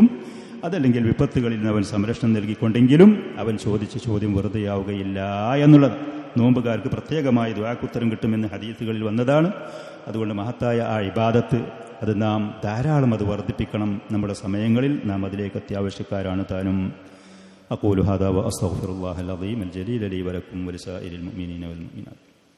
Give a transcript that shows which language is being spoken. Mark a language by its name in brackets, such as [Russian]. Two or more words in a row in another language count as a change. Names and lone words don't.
[Malayalam] അതല്ലെങ്കിൽ വിപത്തുകളിൽ നിന്ന് അവൻ സംരക്ഷണം നൽകിക്കൊണ്ടെങ്കിലും അവൻ ചോദിച്ച ചോദ്യം വെറുതെയാവുകയില്ല എന്നുള്ളത്. നോമ്പുകാർക്ക് പ്രത്യേകമായി ദുആക്ക് ഉത്തരം കിട്ടുമെന്ന് ഹദീസുകളിൽ വന്നതാണ്. അതുകൊണ്ട് മഹത്തായ ആ ഇബാദത്ത് അത് നാം ധാരാളം അത് വർദ്ധിപ്പിക്കണം. നമ്മുടെ സമയങ്ങളിൽ നാം അതിലേക്ക് അത്യാവശ്യക്കാരാണ് താനും. [Arabic] أقول هذا وأستغفر الله العظيم الجليل لي ولكم ولسائر المؤمنين والمؤمنات.